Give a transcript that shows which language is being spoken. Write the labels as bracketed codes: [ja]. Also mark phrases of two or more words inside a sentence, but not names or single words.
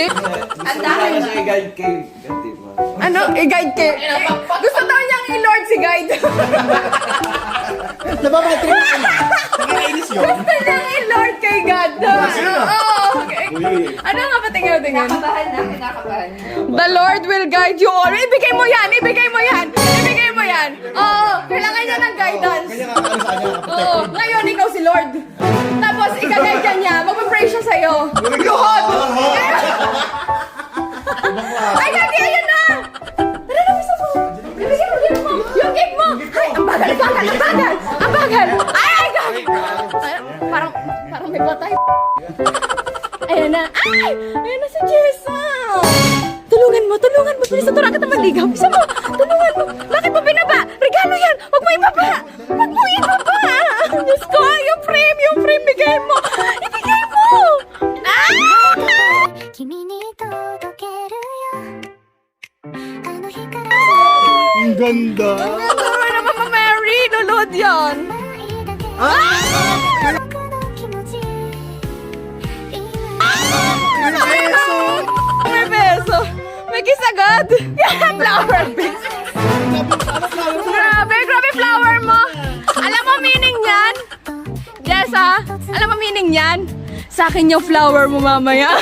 [tl] Ang dami. Ano? I-guide kay... Gusto daw niyang i-lord si guide. Nababatrip ka na. Nakakainis yun. Gusto niyang i-lord kay God. Oo. Ano nga pa tingin? Kinakabahan. [en] The Lord will guide you all. [tl] Ibigay mo yan. Oo. Kailangan niya ng guidance. Oo. Ngayon, ikaw si Lord. Tapos, ika-guide ka niya. Magpapray siya sa'yo. Luhod! Ay, Gabi, ayun na! Tara na, gusto mo. Ibigay mo. Yung gift mo. Ay, ang bagal. Ay, Gabi. Parang may patay. Ayan na. Ay, ayan na si Jessa. Tulungan mo. Bilis na tulungan kita maligaw. Bisa mo, tulungan mo. Bakit mo binaba? Regalo yan. Huwag mo ibaba. Diyos ko, yung frame, bigay mo. Ibigay mo. Ah! [ja] 君に届けるよあの日から [tl] Ang ganda. Ano na Mama Mary? Lulod yan. [ja] 僕の気持ち [tl] May beso. May kiss agad. Flower base. Grabe flower mo. Alam mo meaning yan? Jessa, alam mo meaning yan? Sa akin yung flower mo mamaya.